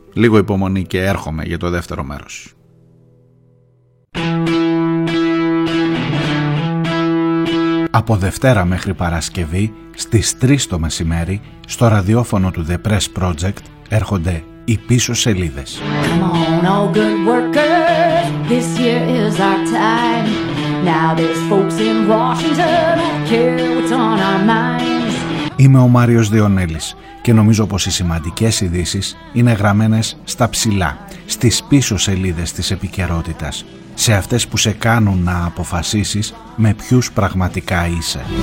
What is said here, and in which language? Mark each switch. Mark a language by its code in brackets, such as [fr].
[el] Λίγο υπομονή και έρχομαι για το δεύτερο μέρος. Από Δευτέρα μέχρι Παρασκευή, στις 3 το μεσημέρι, στο ραδιόφωνο του The Press Project, έρχονται οι πίσω σελίδες. [en] Come on, all good workers, this year is our time. Now there's folks in Washington, care what's on our minds. [el] Είμαι ο Μάριος Διονέλης και νομίζω πως οι σημαντικές ειδήσεις είναι γραμμένες στα ψηλά, στις πίσω σελίδες της επικαιρότητας, σε αυτές που σε κάνουν να αποφασίσεις με ποιους πραγματικά είσαι.